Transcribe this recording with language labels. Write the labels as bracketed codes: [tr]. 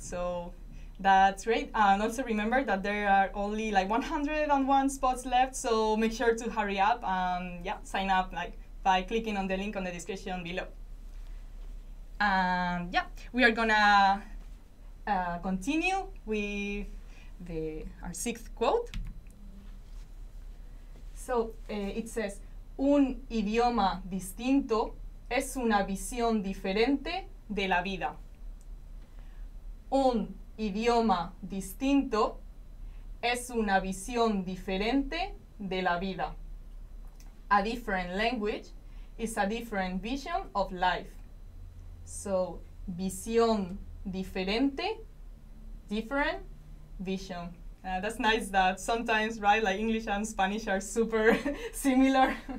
[en] So that's great. And also remember that there are only like 101 spots left, so make sure to hurry up and yeah, sign up like by clicking on the link on the description below. And yeah, we are gonna continue with our sixth quote. So it says, [es] un idioma distinto es una visión diferente de la vida. Un idioma distinto es una visión diferente de la vida. [en] A different language is a different vision of life. So, [es] visión diferente, [en] different vision. That's nice that sometimes, right, like English and Spanish are super similar.